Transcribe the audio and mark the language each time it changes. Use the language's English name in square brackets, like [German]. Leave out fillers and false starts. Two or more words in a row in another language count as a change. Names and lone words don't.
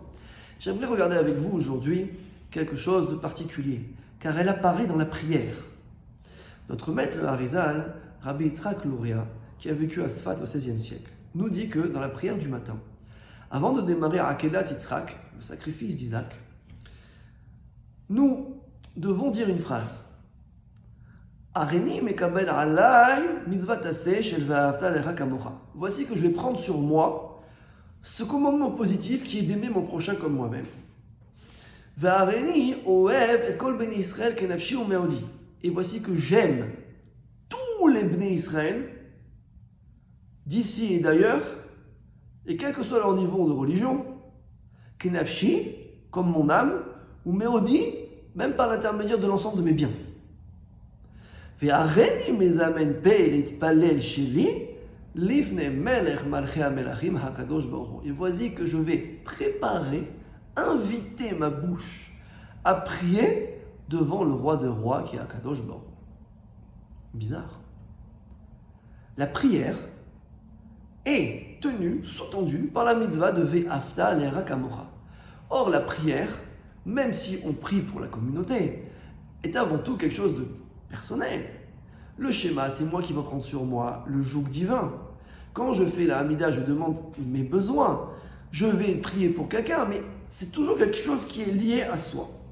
[French] J'aimerais regarder avec vous aujourd'hui quelque chose de particulier, car elle apparaît dans la prière. Notre maître, le Harizal, Rabbi Yitzhak Luria, qui a vécu à Sfat au XVIe siècle, nous dit que dans la prière du matin, avant de démarrer à [Hebrew] עקדת יצחק, [French] le sacrifice d'Isaac, nous devons dire une phrase. [Hebrew] הריני מקבל עלי מצות עשה של ואהבת לך כמוך. [French] Voici que je vais prendre sur moi ce commandement positif qui est d'aimer mon prochain comme moi-même. [Hebrew] והריני אוהב את כל בני ישראל כנפשי ומאודי. [French] Et voici que j'aime tous les [Hebrew] בני ישראל [French] d'ici et d'ailleurs, et quel que soit leur niveau de religion, kenafshi, comme mon âme, ou meodi, même par l'intermédiaire de l'ensemble de mes biens. [Hebrew] והריני מזמן פי להתפלל שלי לפני מלך מלכי המלכים הקדוש ברוך הוא. [French] Et voici que je vais préparer, inviter ma bouche à prier devant le roi des rois qui est [Hebrew] הקדוש ברוך הוא. [French] Bizarre. La prière est tenue, sous-tendue par la mitzvah de [Hebrew] ואהבת לך כמוך. [French] Or, la prière, même si on prie pour la communauté, est avant tout quelque chose de personnel. Le schéma, c'est moi qui vais prendre sur moi le joug divin. Quand je fais la Hamida, je demande mes besoins. Je vais prier pour quelqu'un, mais c'est toujours quelque chose qui est lié à soi.